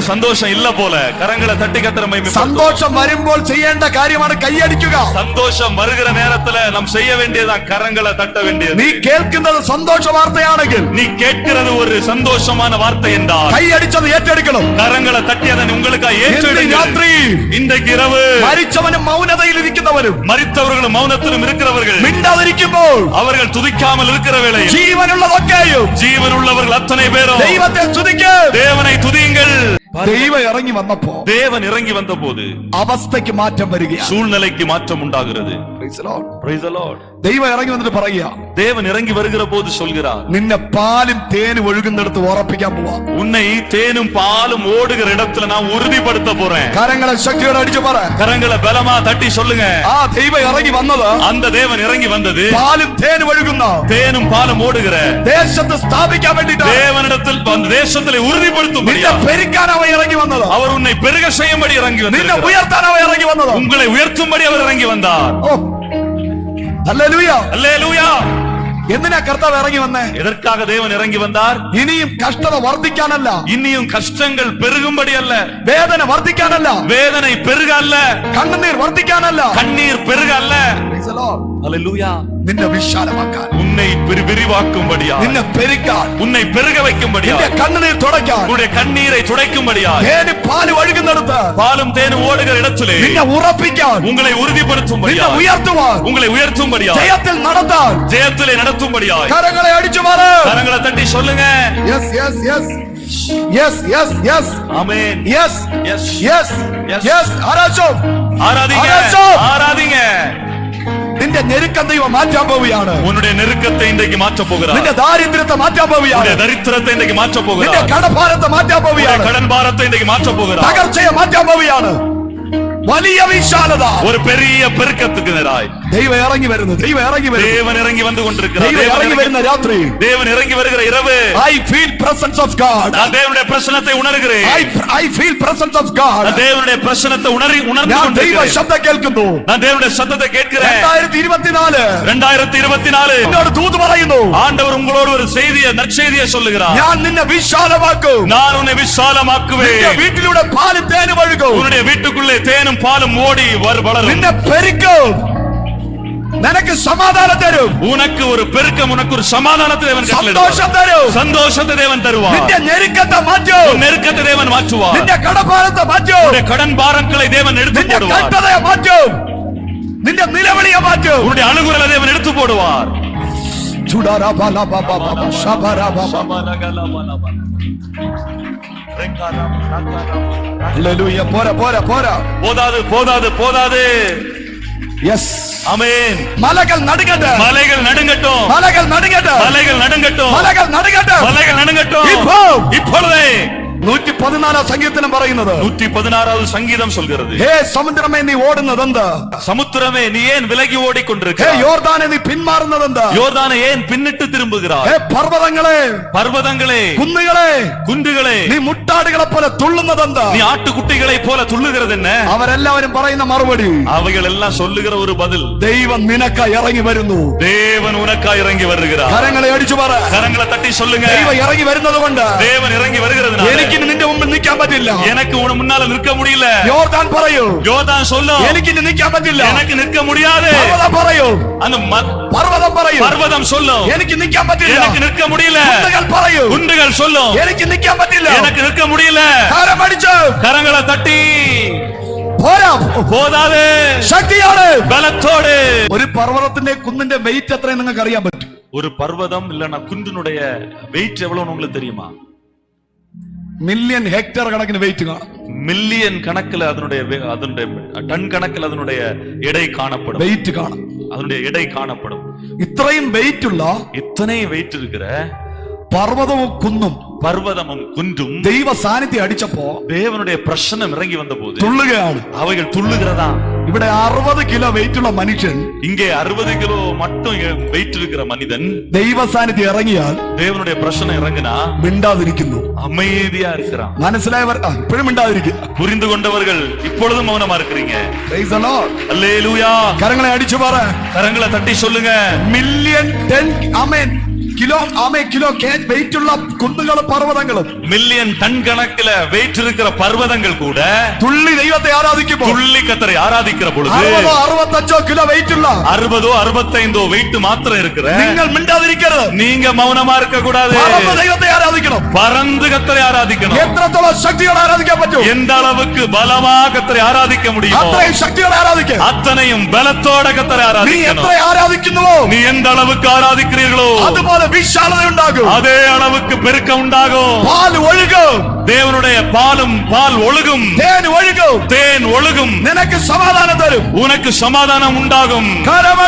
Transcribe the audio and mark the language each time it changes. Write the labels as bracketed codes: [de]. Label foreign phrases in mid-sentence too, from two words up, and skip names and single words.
[ta] சந்தோஷம் இல்ல போல கரங்களை தட்டி கர்த்தரை மகிமைப்படுத்துவோம். [ml] സന്തോഷം വരുമ്പോൾ ചെയ്യേണ്ട കാര്യമാണ് കൈയടിക്കുക. [ta] சந்தோஷம் வருகிற நேரத்துல நாம் செய்ய வேண்டியதான் கரங்களை தட்ட வேண்டியது. [ml] നീ കേൾക്കുന്നത് സന്തോഷ വാർത്തയാണെങ്കിൽ, [ta] நீ கேட்கிறது ஒரு சந்தோஷமான வார்த்தை என்றால் [ml] കൈയടിച്ചത് ഏറ്റെടുക്കണം. [ta] கரங்களை தட்டி அதை உங்களுக்காக ஏற்றெடுங்கள். [ml] രാത്രി [ta] இன்றைக்கு இரவு [ml] മരിച്ചവനും മൗനതയിൽ ഇരിക്കുന്നവരും, [ta] மரித்தவர்களும் மௌனத்திலும் இருக்கிறவர்கள், [ml] മിണ്ടാതിരിക്കുമ്പോൾ [ta] அவர்கள் துதிக்காமல் இருக்கிற வேளையில் [ml] ജീവനുള്ളതൊക്കെയും, [ta] ஜீவனுள்ளவர்கள் அத்தனை பேரும் [ml] ദൈവത്തെ സ്തുതിക്ക്. [ta] தேவனை துதியுங்கள். [ml] ദൈവം ഇറങ്ങി വന്നപ്പോ [ta] தேவன் இறங்கி வந்த போது [ml] അവസ്ഥയ്ക്ക് മാറ്റം വരികയാണ്. [ta] சூழ்நிலைக்கு மாற்றம் உண்டாகிறது. [en] Praise the Lord. [ml] ദൈവം ഇറങ്ങി വന്നിട്ട് പറയുക, [ta] தேவன் இறங்கி வருகிற போது சொல்கிறார், [ml] നിന്നെ പാലും തേനും ഒഴുകുന്നിടത്ത് ഉറപ്പിക്കാൻ പോവാ. [ta] உன்னை தேனும் பாலும் ஓடுகிற இடத்துல நான் உறுதிப்படுத்த போறேன். [ml] കരങ്ങളെ ശക്തിയോടെ അടിച്ചു പറ, [ta] கரங்களை பலமா தட்டி சொல்லுங்க, [ml] ആ ദൈവം ഇറങ്ങി വന്നത്, [ta] அந்த தேவன் இறங்கி வந்தது [ml] പാലും തേനും ഒഴുകുന്ന [ta] தேனும் பாலும் ஓடுகிற [ml] ദേശത്ത് സ്ഥാപിക്കാൻ വേണ്ടിട്ട്, [ta] தேவனிடத்தில் அந்த தேசத்திலே உறுதிப்படுத்தும். [ml] നിന്നെ പെരുക്കാൻ അവൻ ഇറങ്ങി വന്നത്, [ta] அவர் உன்னை பெருக செய்யும்படி இறங்கி [ml] നിന്നെ [ta] வந்தார். [ml] ഉയർത്താൻ അവൻ ഇറങ്ങി വന്നത്, [ta] உங்களை உயர்த்தும்படி அவர் இறங்கி வந்தார். [ml] ഓ ഹല്ലേലൂയ. [ta] அல்லேலூயா. [ml] എന്തിനാ കർത്താവ് ഇറങ്ങി വന്നേ? [ta] எதற்காக தேவன் இறங்கி வந்தார்? [ml] ഇനിയും കഷ്ടത വർദ്ധിക്കാനല്ല, [ta] இன்னியும் கஷ்டங்கள் பெருகும்படி அல்ல, [ml] വേദന വർദ്ധിക്കാനല്ല, [ta] வேதனை பெருக அல்ல, [ml] കണ്ണുനീർ വർദ്ധിക്കാനല്ല, [ta] கண்ணீர் பெருக அல்ல. [en] Praise the Lord. [ta] அல்லேலூயா. [ml] നിന്നെ വിശാലമാക്കാൻ, [ta] உன்னை விரிவாக்கும்படியா, [ml] നിന്നെ പെരുക്കാൻ, [ta] உன்னை பெருக வைக்கும்படியா, [ml] നിന്റെ കണ്ണുനീർ തുടയ്ക്കാൻ, [ta] உன்னுடைய கண்ணீரை துடைக்கும்படியா, [ml] തേനും പാലും ഒഴുകുന്നിടത്ത് [ta] பாலும் தேனும் ஓடுகிற இடத்திலே [ml] നിന്നെ ഉറപ്പിക്കാൻ, [ta] உங்களை ഉறுதிப்படுത്തുம்படியா, [ml] നിന്നെ ഉയർത്തുവാൻ, [ta] உங்களை உயர்த்தும்படியா, [ml] ജയത്തിൽ നടത്താൻ, [ta] ஜெயத்திலே நடத்தும்படியா, [ml] കരങ്ങളെ അടിച്ചു പറ, [ta] கரங்களை தட்டி சொல்லுங்க. [en] yes yes yes yes yes yes [ta] ஆமென். [en] യെസ് Yes. യെസ് Yes. [ml] യെസ് ആരാച്ചോ [ta] ஆராதிங்க, ஆராதிங்க. [ml] നിന്റെ ഞെരുക്കം ദൈവം മാറ്റാൻ പോവുകയാണ്. [ta] உன்னுடைய நெருக்கத்தை இன்றைக்கு மாற்ற போகிறார். [ml] നിന്റെ ദാരിദ്ര്യത്തെ മാറ്റാൻ പോവുകയാണ്. [ta] உன்னுடைய தரித்திரத்தை இன்றைக்கு மாற்ற [ml] നിന്റെ [ta] போகிறார். [ml] കടഭാരത്തെ മാറ്റാൻ പോവുകയാണ്. [ta] கடன் பாரத்தை இன்றைக்கு மாற்ற போகிறார். [ml] തകർച്ചയെ മാറ്റാൻ പോവുകയാണ്. വലിയ വിശാലത, [ta] ஒரு பெரிய பெருக்கத்துக்கு நேராய் [ml] ദൈവം ഇറങ്ങി വരുന്നു, ദൈവം ഇറങ്ങി വരുന്നു, [ta] தேவன் இறங்கி வந்து கொண்டிருக்கிறார். [ml] ദൈവം ഇറങ്ങി വരുന്ന രാത്രി. [ta] தேவன் இறங்கி வருகிற இரவு. [en] I feel presence of God. [ta] நான் தேவனுடைய பிரசன்னத்தை உணர்கிறேன். [en] I feel presence of God. [ta] நான் தேவனுடைய பிரசன்னத்தை உணர்ந்து [ml] ഞാൻ ദൈവ [ta] கொண்டிருக்கிறேன். [ml] ശബ്ദം കേൾക്കുന്നു. [ta] நான் தேவனுடைய சத்தத்தை கேட்கிறேன். [ml] 2024 എന്നോട് ദൂത് പറയുന്നു. [ta] ஆண்டவர் உங்களோடு ஒரு செய்தியை, நற்செய்தியை சொல்லுகிறார். [ml] ഞാൻ നിന്നെ വിശാലമാക്കും. [ta] நான் உன்னை விசாலமாக்குவேன். [ml] നിന്റെ വീട്ടിലൂടെ പാലും തേനും ഒഴുകും. [ta] உன்னுடைய வீட்டுக்குள்ளே தேனும் பாலும் ஓடி வளரும். [ml] നിന്നെ പെരുക്കും. നിനക്ക് സമാധാനം തരും. [ta] உனக்கு ஒரு பெருக்கம், உனக்கு ஒரு சமாதானத்தை தேவன் [ml] സന്തോഷം തരും. [ta] சந்தோஷத்தை தேவன் தருவார். [ml] നിന്റെ ഞെരുക്കത്തെ മാറ്റും. [ta] நெருக்கத்தை தேவன் மாற்றுவார். [ml] നിന്റെ കടഭാരത്തെ മാറ്റും. [ta] உன்னுடைய கடன் பாரங்களை தேவன் எடுத்து [ml] നിന്റെ [ta] போடுவார். [ml] കഷ്ടതയെ മാറ്റും. നിന്റെ നിലവിളിയെ മാറ്റും. [ta] உன்னுடைய அழுகுறலை தேவன் எடுத்து போடுவார். [ml] ഹല്ലേലൂയ. പോരാ പോരാ പോരാ. [ta] போதாது போதாது போதாது. [en] യെസ്. [ta] ஆமென். [ml] മലകൾ നടുങ്ങട്ടെ. [ta] மலைகள் நடுங்கட்டும். [ml] മലകൾ നടുങ്ങട്ടെ. [ta] மலைகள் நடுங்கட்டும். [ml] മലകൾ നടുങ്ങട്ടെ. [ta] மலைகள் நடுங்கட்டும். இப்பொழுதே [ml] 114 സങ്കീർത്തനം പറയുന്നത്, [ta] 116வது சங்கீதம் சொல்கிறது, [ml] ഹേ സമുദ്രമേ നീ ഓടുന്നതെന്ത്? [ta] சமுத்திரமே நீ ஏன் விலகி [ml] ഹേ [ta] ஓடிக்கொண்டிருக்கிறாய்? [ml] യോർദാനെ നീ പിന്മാറുന്നതെന്ത്? [ta] யோர்தானே ஏன் பின்னிட்டு திரும்புகிறாய்? [ml] ഹേ പർവ്വതങ്ങളെ, [ta] பர்வதங்களே, [ml] കുന്നുകളെ, [ta] குன்றுகளே, [ml] നീ മുട്ടാടുകളെ പോലെ തുള്ളുന്നതെന്ത്? [ta] நீ ஆட்டுக்குட்டிகளை போல துள்ளுகிறது என்ன? [ml] അവരെല്ലാവരും പറയുന്ന മറുപടി, [ta] அவைகள் எல்லாம் சொல்லுகிற ஒரு பதில், [ml] ദൈവം നിനക്കായി ഇറങ്ങി വരുന്നു. [ta] தேவன் உனக்காய் இறங்கி வருகிறார். [ml] കരങ്ങളെ അടിച്ചു പറ, [ta] கரங்களை தட்டி சொல்லுங்க, [ml] ദൈവം ഇറങ്ങി വരുന്നത് കൊണ്ട് [ta] தேவன் இறங்கி வருகிறதுனால [ml] എനിക്ക് നിന്റെ മുമ്പിൽ നിൽക്കാൻ പറ്റില്ല. [ta] எனக்கு உன முன்னால நிற்க முடியல. [ml] യോർദാൻ പറയൂ, [ta] யோர்தான் சொல்லும், [ml] എനിക്ക് ഇനി നിൽക്കാൻ പറ്റില്ല. [ta] எனக்கு நிற்க முடியாது. [ml] പർവ്വതം പറയൂ, [ta] அந்த [ml] പർവ്വതം പറയൂ, [ta] பர்வதம் சொல்லும், [ml] എനിക്ക് നിൽക്കാൻ പറ്റില്ല. [ta] எனக்கு நிற்க முடியல. [ml] കുന്നുകൾ പറയൂ, [ta] குன்றுகள் சொல்லும், [ml] എനിക്ക് നിൽക്കാൻ പറ്റില്ല. [ta] எனக்கு நிற்க முடியல. [ml] കരമടിച്ചു [ta] கரங்களை தட்டி [ml] പോരാ, [ta] போதாது, [ml] ശക്തിയോടെ, [ta] பலத்தோடு. [ml] ഒരു പർവ്വതത്തിന്റെ കുന്നിന്റെ വെയിറ്റ് എത്രയും നിങ്ങൾക്ക് അറിയാൻ പറ്റും. [ta] ஒரு பர்வதம் இல்லனா குன்றினுடைய வெயிட் எவ்வளவு உங்களுக்கு தெரியுமா? [en] million hectare [ml] കണക്കിന് വെയിറ്റ് കാണും. [ta] மில்லியன் கணக்குல அதனுடைய டன் கணக்கில் அதனுடைய எடை காணப்படும். [ml] വെയിറ്റ് കാണും. [ta] அதனுடைய எடை காணப்படும். [ml] ഇത്രയും വെയിറ്റ് ഉള്ള [ta] இத்தனை வெயிட் இருக்கிற [ml] പർവ്വതവും കുന്നും [ta] பர்வதமும் குன்றும் [ml] ദൈവ സാന്നിധ്യം അടിച്ചപ്പോ [ta] தேவனுடைய பிரசன்னம் இறங்கி வந்த போது [ml] തുള്ളുകയാണ്. [ta] அவைகள் துள்ளுகிறதா. [ml] ഇവിടെ 60 [en] kilo weight [ml] ഉള്ള മനുഷ്യൻ, [ta] இங்கே 60 கிலோ மட்டும் வெயிட் இருக்கிற மனிதன் [ml] ദൈവ സാന്നിധ്യം ഇറങ്ങിയാൽ [ta] தேவனுடைய பிரசன்னம் இறங்கினா [ml] മിണ്ടാതിരിക്കുന്നു. [ta] அமைதியா இருக்கிறான். [ml] മനസ്സിലായവർ ഇപ്പോഴും മിണ്ടാതിരിക്കുക. [ta] புரிந்து கொண்டவர்கள் இப்பொழுதும் மௌனமா இருக்கிறீங்க. [en] Praise the Lord. [ta] அல்லேலூயா. [ml] കരങ്ങളെ അടിച്ചു പറ, [ta] கரங்களை தட்டி சொல்லுங்க, [ml] മില്യൺ 10 ആമേൻ [en] kilo weight [ml] ഉള്ള കുന്നുകളും പർവ്വതങ്ങളും, [en] million ton [ta] கணக்கில் வெயிட் இருக்கிற பர்வதங்கள் கூட [ml] തുള്ളി ദൈവത്തെ ആരാധിക്കുമ്പോൾ, [ta] துள்ளி கத்தரை ஆராதிக்கிற பொழுது [ml] 60 65 [en] kilo weight [ml] ഉള്ള [ta] 60 65 வெயிட் மாத்திரம் இருக்கிற [ml] നിങ്ങൾ മിണ്ടാതിരിക്കരുത്. [ta] நீங்க மௌனமா இருக்க கூடாது. [ml] പറന്ന് ദൈവത്തെ ആരാധിക്കണം. [ta] பறந்து கத்தரை ஆராதிக்கணும். [ml] എത്രത്തോളം ശക്തിയോടെ ആരാധിക്കാൻ പറ്റും, [ta] எந்த அளவுக்கு பலமா கத்தரை ஆராதிக்க முடியுமோ [ml] അത്രയും ശക്തിയോടെ ആരാധിക്കുക. [ta] அத்தனையும் பலத்தோட கத்தரை [ml] നീ [ta] ஆராதிக்கணும். [ml] എത്ര ആരാധിക്കുന്നുവോ [ta] நீ எந்த அளவுக்கு ஆராதிக்கிறீர்களோ [ml] അതുപോലെ വിശാലത ഉണ്ടാകും. [ta] அதே அளவுக்கு பெருக்கம் உண்டாகும். [ml] പാൽ ഒഴുകും. [ta] தேவனுடைய பால் ஒழுகும். [ml] തേൻ ഒഴുകും. [ta] தேன் ஒழுகும். [ml] നിനക്ക് സമാധാനം തരും. [ta] உனக்கு சமாதானம் உண்டாகும்.